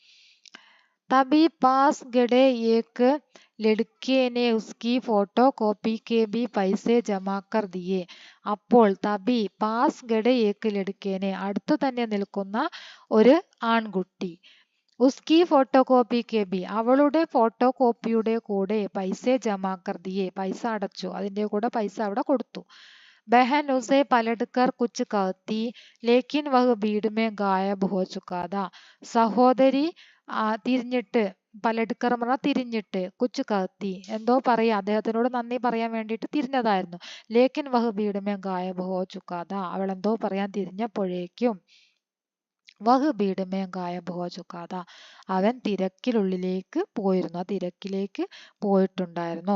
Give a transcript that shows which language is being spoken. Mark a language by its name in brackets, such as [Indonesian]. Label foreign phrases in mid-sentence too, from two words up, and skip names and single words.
[Hindi] तभी पास खड़े एक लड़के ने उसकी फोटो कॉपी के भी पैसे जमा कर दिए, അപ്പോൾ तभी पास खड़े एक लड़के ने, [Malayalam] അടുത്തു തന്നെ നിൽക്കുന്ന ഒരു ആൺകുട്ടി, [Hindi] उसकी फोटो कॉपी के भी, [Malayalam] അവളുടെ ഫോട്ടോ കോപ്പിയുടെ കൂടെ [Hindi] पैसे जमा कर दिए, [Malayalam] പൈസ അടച്ചു, അതിന്റെ കൂടെ പൈസ അവിടെ കൊടുത്തു. [Hindi] बहन उसे पलटकर कुछ कहती लेकिन वह भीड़ में गायब हो चुका था. [Malayalam] സഹോദരി തിരിഞ്ഞിട്ട്, പലടുക്കർ പറഞ്ഞാൽ തിരിഞ്ഞിട്ട്, [Hindi] कुछ कहती, [Malayalam] എന്തോ പറയാ, അദ്ദേഹത്തിനോട് നന്ദി പറയാൻ വേണ്ടിയിട്ട് തിരിഞ്ഞതായിരുന്നു. [Hindi] लेकिन वह भीड़ में गायब हो चुका था, [Malayalam] അവൾ എന്തോ പറയാൻ തിരിഞ്ഞപ്പോഴേക്കും [Hindi] वह भीड़ में गायब हो चुका था, [Malayalam] അവൻ തിരക്കിലുള്ളിലേക്ക് പോയിരുന്നു, ആ തിരക്കിലേക്ക് പോയിട്ടുണ്ടായിരുന്നു.